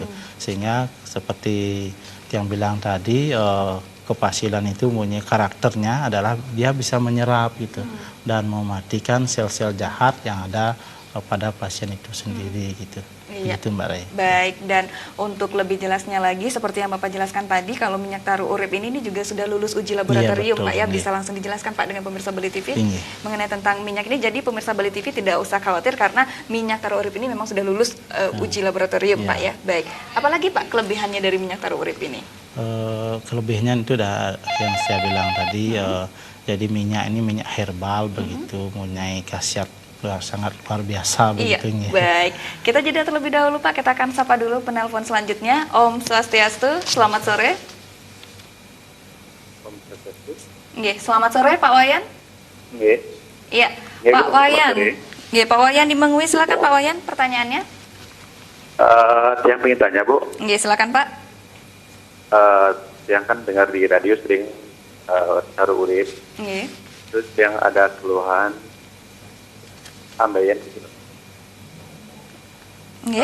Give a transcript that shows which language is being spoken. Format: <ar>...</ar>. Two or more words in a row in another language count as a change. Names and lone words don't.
<id>Sehingga seperti yang bilang tadi, kepasilan itu punya karakternya adalah dia bisa menyerap gitu dan mematikan sel-sel jahat yang ada pada pasien itu sendiri gitu. Iya. Gitu Mbak Ray. Baik, dan untuk lebih jelasnya lagi seperti yang Bapak jelaskan tadi, kalau minyak taru urip ini juga sudah lulus uji laboratorium, betul, Pak ya. iya. Bisa langsung dijelaskan Pak dengan pemirsa Bali TV Iya. mengenai tentang minyak ini. Jadi pemirsa Bali TV tidak usah khawatir karena minyak taru urip ini memang sudah lulus uji laboratorium, Iya. Pak ya. Baik. Apalagi Pak kelebihannya dari minyak taru urip ini? Kelebihannya itu udah yang saya bilang tadi, jadi minyak ini minyak herbal begitu, mempunyai khasiat sangat luar biasa Iya, begitu. baik. Kita jeda terlebih dahulu Pak, kita akan sapa dulu penelpon selanjutnya.</id> <ban>Om Swastiastu,</ban> <id>selamat sore. Nggih, selamat sore Pak Wayan. Nggih. Iya, Nggih, Pak Bu, Wayan. selamat sore. Nggih, Pak Wayan di Mengwi, silakan Pak Wayan pertanyaannya. Yang pengen tanya Bu, Nggih, silakan Pak. yang kan dengar di radio sering taruh urip, Nggih. terus yang ada keluhan ambeien gitu. Nggih.</id>